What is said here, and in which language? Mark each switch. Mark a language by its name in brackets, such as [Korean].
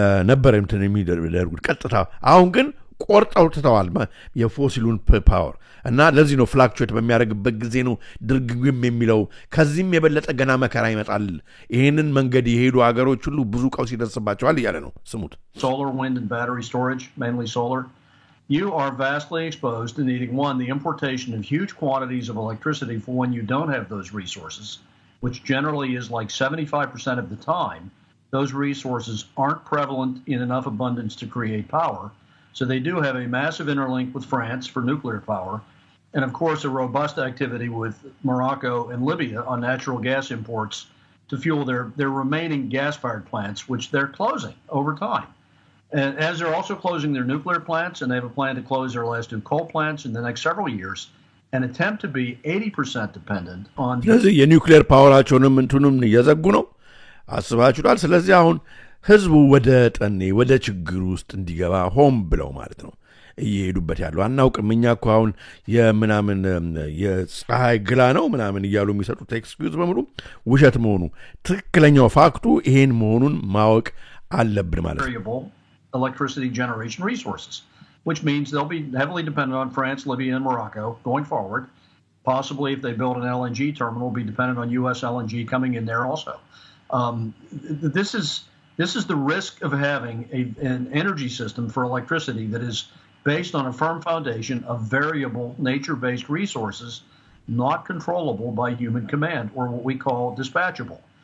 [Amharic] ነበር እንትን የሚደርጉት ቀጥታ አሁን ግን ቆርጠው ተተዋል የፎሲሉን ፓወር እና ለዚህ ነው ፍላክቹዌት በሚያደርግበት ጊዜ ነው ድርግም የሚለው ከዚህም የበለጠ ገና መከራ ይመጣል ይሄንን መንገድ የሄዱ ሀገሮች ሁሉ ብዙ ቀውስ ይደርስባቸዋል ይያለ ነው ስሙት [English] solar wind and battery storage mainly solar you are vastly exposed to needing the importation of huge quantities of electricity for when you don't have those resources which generally is like 75% of the time those resources aren't prevalent in enough abundance to create power so they do have a massive interlink with France for nuclear power and of course a robust activity with Morocco and Libya on natural gas imports to fuel their remaining gas-fired plants, which they're closing over time. And as they're also closing their nuclear plants, and they have a plan to close their last 2 coal plants in the next several years, and attempt to be 80% dependent on... [Amharic] ስለዚህ የኒውክሌር ፓወራቸውንም እንትኑም እየዘጉ ነው አስባችሁታል ስለዚህ አሁን ህዝቡ ወደ ጠኔ ወደ ችግር ውስጥ እንዲገባ ሆም ብለው ማለት ነው እየሄዱበት ያለው አናውቅም እኛ እኮ አሁን የምናምን የፀሐይ ግላ ነው ምናምን እያሉ የሚሰጡት ኤክስኪዩዝ በሙሉ ውሸት መሆኑ ትክክለኛው ፋክቱ ይሄን መሆኑን ማወቅ አለብን ማለት ነው [English] electricity generation resources which means they'll be heavily dependent on France, Libya and Morocco going forward possibly if they build an LNG terminal be dependent on US LNG coming in there also this is the risk of having an energy system for electricity that is based on a firm foundation of variable nature-based resources not controllable by human command or what we call dispatchable.